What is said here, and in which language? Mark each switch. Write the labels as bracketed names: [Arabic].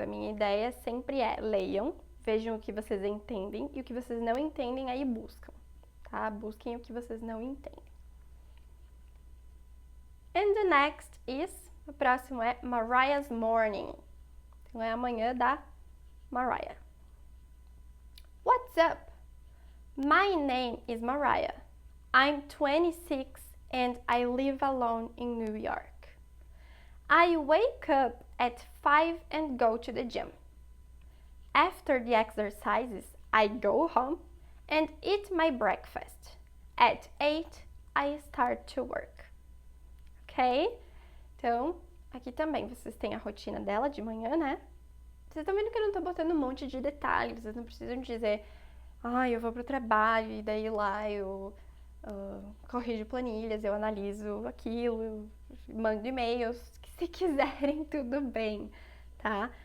[Portuguese] A minha ideia sempre é leiam, vejam o que vocês entendem e o que vocês não entendem, aí buscam, tá? Busquem o que vocês não entendem. [English] And the next is, [Portuguese] o próximo é [English] Mariah's morning. [Portuguese] Então é a manhã da Mariah. [English] What's up? My name is Mariah. I'm 26 and I live alone in New York. I wake up at 5 and go to the gym. After the exercises, I go home and eat my breakfast. At 8, I start to work. Ok? [Portuguese] Então, aqui também vocês têm a rotina dela de manhã, né? Vocês estão vendo que eu não tô botando um monte de detalhes, vocês não precisam dizer, eu vou pro trabalho e daí lá eu corrijo planilhas, eu analiso aquilo, eu mando e-mails, que se quiserem, tudo bem, tá?